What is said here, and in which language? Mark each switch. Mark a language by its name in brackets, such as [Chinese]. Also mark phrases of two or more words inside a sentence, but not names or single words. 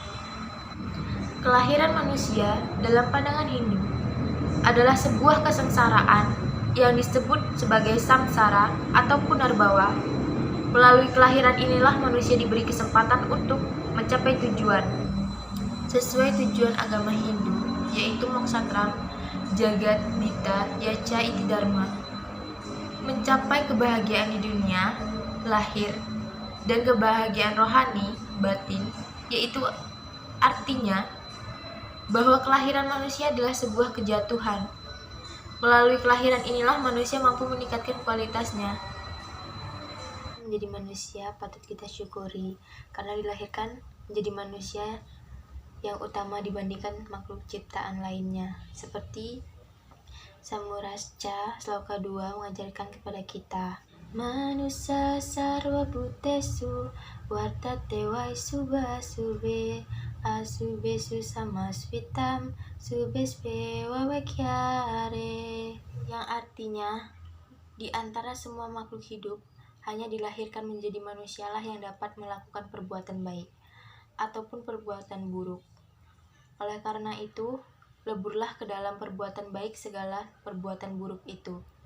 [Indonesian] Kelahiran manusia dalam pandangan Hindu adalah sebuah kesengsaraan yang disebut sebagai samsara atau punarbawa. Melalui kelahiran inilah manusia diberi kesempatan untuk mencapai tujuan sesuai tujuan agama Hindu, yaitu [Sanskrit] mokshatram, jagat, dita, yaca, iti dharma. [Indonesian] Mencapai kebahagiaan di dunia, lahir, dan kebahagiaan rohani, batin, yaitu artinya bahwa kelahiran manusia adalah sebuah kejatuhan. Melalui kelahiran inilah manusia mampu meningkatkan kualitasnya. Menjadi manusia patut kita syukuri karena dilahirkan menjadi manusia yang utama dibandingkan makhluk ciptaan lainnya. Seperti Samurasca Sloka 2 mengajarkan kepada kita, [Sanskrit] Manusa sarwa bhutesu vartate vaisubha sube asube susama svitam subespe wawakyare, [Indonesian] yang artinya di antara semua makhluk hidup hanya dilahirkan menjadi manusialah yang dapat melakukan perbuatan baik ataupun perbuatan buruk. Oleh karena itu, leburlah ke dalam perbuatan baik segala perbuatan buruk itu.